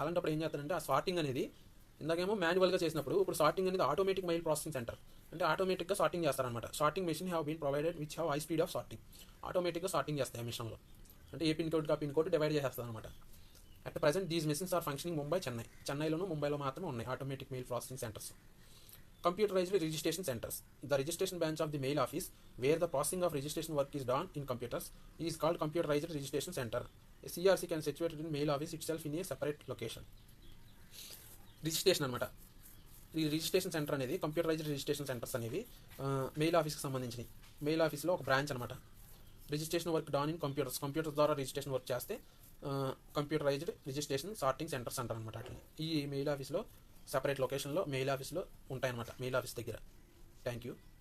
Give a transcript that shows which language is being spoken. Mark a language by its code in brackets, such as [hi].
[te] అలాంటప్పుడు ఏం చేస్తారంటే ఆ సార్టింగ్ అనేది ఇందాకేమో మాన్యువల్గా చేసినప్పుడు ఇప్పుడు సార్టింగ్ అనేది ఆటోమేటిక్ మెయిల్ ప్రాసెసింగ్ సెంటర్, అంటే ఆటోమేటిక్గా సార్టింగ్ చేస్తారనమాట. [en] Sorting machine have been provided which have high speed of sorting. [te] ఆటోమేటిక్గా సార్టింగ్ చేస్తాయి ఆ మిషన్లో, అంటే ఏ పిన్ కోడ్గా పిన్ కోడ్ డివైడ్ చేసేస్తుంది అనమాట. [en] at present these machines are functioning [te] చెన్నైలోను ముంబైలో మాత్రమే ఉన్నాయి automatic mail processing centres. [en] Computerized registration centers. The registration branch of the mail office where the processing of registration work is done in computers is called computerized registration center. A CRC can situated in mail office itself in a separate location. [te] Registration అనమాట. ఈ registration centre అనేది computerised registration centres అనేవి mail ఆఫీస్కి సంబంధించినవి. Mail ఆఫీస్లో ఒక branch అనమాట. Registration work don in computer ద్వారా రిజిస్ట్రేషన్ వర్క్ చేస్తే కంప్యూటరైజ్డ్ రిజిస్ట్రేషన్ సార్టింగ్ సెంటర్స్ అంటారు అనమాట. అట్లా ఈ మెయిల్ ఆఫీస్లో సెపరేట్ లొకేషన్లో మెయిల్ ఆఫీస్లో ఉంటాయన్నమాట, మెయిల్ ఆఫీస్ దగ్గర. Thank you.